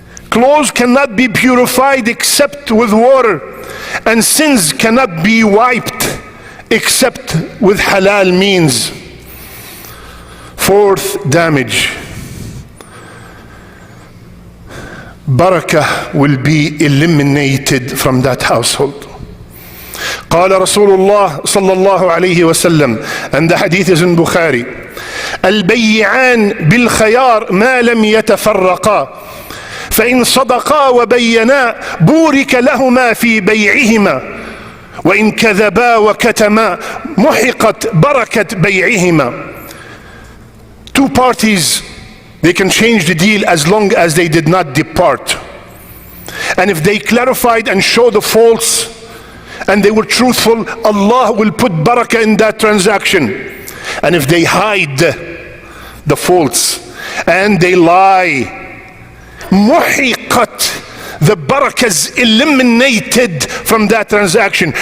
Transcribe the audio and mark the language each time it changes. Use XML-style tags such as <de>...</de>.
<en>Clothes cannot be purified except with water, and sins cannot be wiped except with halal means. Fourth damage, barakah will be eliminated from that household.</en> <ar>قال رسول الله صلى الله عليه وسلم,</ar> <en>and the hadith is in Bukhari,</en> <ar>البيعان بالخيار ما لم يتفرقا فإن صدقا وبينا بورك لهما في بيعهما وإن كذبا وكتما محقت بركة بيعهما.</ar> <en>Two parties, they can change the deal as long as they did not depart. And if they clarified and showed the faults and they were truthful, Allah will put barakah in that transaction. And if they hide the faults and they lie, muhiqat, the barakah is eliminated from that transaction.</en>